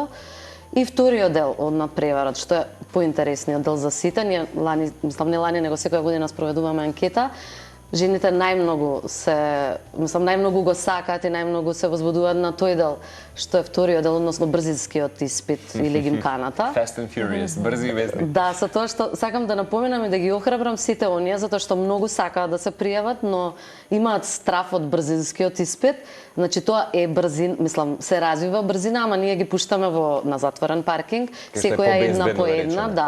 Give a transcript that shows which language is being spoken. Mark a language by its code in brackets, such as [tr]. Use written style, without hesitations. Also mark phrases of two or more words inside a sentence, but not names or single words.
[mk] И вториот дел од надпреварот, што е поинтересниот дел за сите, ние лани, мислам не лани, него секоја година спроведуваме анкета, жените најмногу го сакаат и најмногу се возбудуваат на тој дел, што е вториот дел, односно брзинскиот испит или гимканата. Fast and Furious, брзи и везни. Да, со тоа што сакам да напоменам и да ги охрабрам сите оние, затоа што многу сакаат да се пријават, но имаат страф од брзинскиот испит. Значи тоа е брзин, мислам, се развива брзина, ама ние ги пуштаме на затворен паркинг, секоја една по една, да.